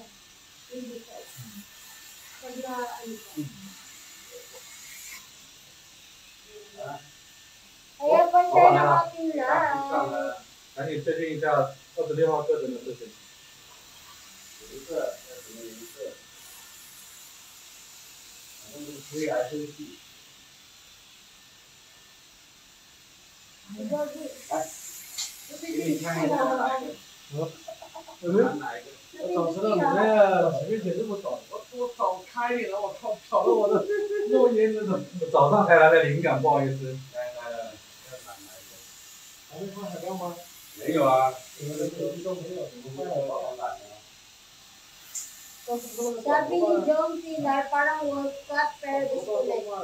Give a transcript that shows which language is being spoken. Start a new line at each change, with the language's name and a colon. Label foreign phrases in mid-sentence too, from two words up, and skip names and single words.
Filipino: Hindi pa. Pag na, ano pa. Kaya pa share ng ating live.
Chinese: 赶紧确定一下26号课程的事情。颜色要什么颜色？反正是推来推去。给你看一下哪一个。哪一个？我早知道你那前面写这么早，我早开点了，我靠，搞得我的诺言那种。早上才来的灵感，不好意思。来，要染哪一个？还没看海报吗？没有啊。你们的手机都没有，怎么会有好染啊？
Filipino: Sabi ni John Pilar, parang World Cup pero disconnected.